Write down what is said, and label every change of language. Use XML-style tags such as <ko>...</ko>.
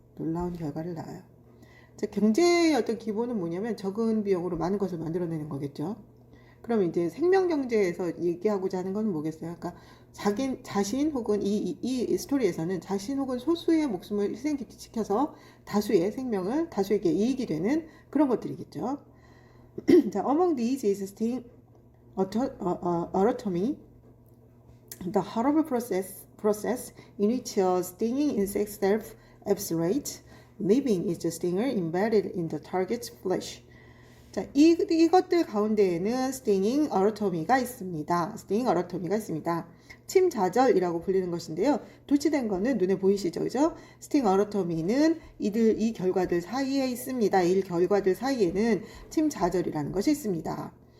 <ko>놀라운 결과를 낳아요. 자, 경제의 어떤 기본은 뭐냐면 적은 비용으로 많은 것을 만들어내는 거겠죠. 그럼 이제 생명경제에서 얘기하고자 하는 건 뭐겠어요? 그러니까 자신 혹은 이 스토리에서는 자신 혹은 소수의 목숨을 희생시켜서 다수의 생명을 다수에게 이익이 되는 그런 것들이겠죠.</ko> <en>자, among these is sting autotomy, the horrible process in which a stinging insect self-eviscerates, leaving its stinger embedded in the target's flesh.</en> <ko>자, 이것들 가운데에는 stinging anatomy가 있습니다. stinging anatomy가 있습니다. 침자절이라고 불리는 것인데요. 도치된 거는 눈에 보이시죠? 그죠? stinging anatomy는 이 결과들 사이에 있습니다. 이 결과들 사이에는 침자절이라는 것이 있습니다.</ko>